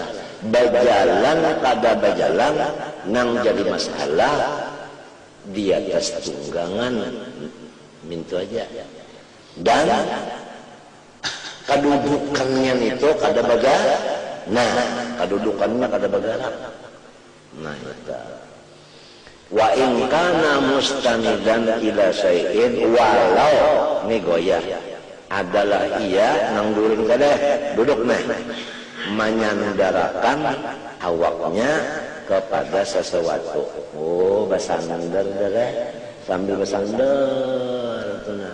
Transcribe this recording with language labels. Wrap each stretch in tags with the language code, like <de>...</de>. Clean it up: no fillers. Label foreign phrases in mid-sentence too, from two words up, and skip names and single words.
<bjn>Berjalan kada berjalan nang jadi masalah di atas tunggangan.</bjn> <id>Minta aja.</id> <bjn>Dan kedudukannya itu kada bergerak. Nah, kedudukannya kada bergerak.</bjn> <id>Nah, itu.</id> <ar>وإن كان مستندا إلى شيء,</ar> <bjn>walau ini goyah adalah ia nang guring kada duduk nah menyandarkan awaknya kepada sesuatu. Oh, bersandar dah sambil bersandar tu nah.</bjn>